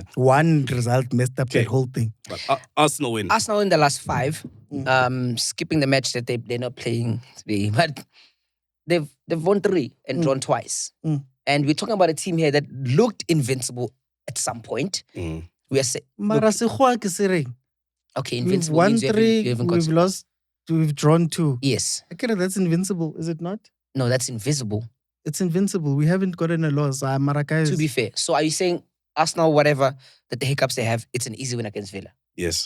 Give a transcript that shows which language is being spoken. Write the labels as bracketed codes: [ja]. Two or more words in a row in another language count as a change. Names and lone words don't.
[en] One result messed up Okay. that whole thing. But Arsenal win. Arsenal in the last 5, skipping the match that they're not playing today, but they've won 3 and drawn twice. And we're talking about a team here that looked invincible at some point. Mm. We are saying, [st] Mara sekgowa ke se reng? [en] okay, We've invincible won means you 3, haven't got. we've lost, we've drawn 2. Yes. Okay, that's invincible, is it not? No, that's invisible. It's invincible. We haven't gotten a loss. Mara guys. To be fair. So are you saying Arsenal, whatever, that the hiccups they have, it's an easy win against Villa? Yes.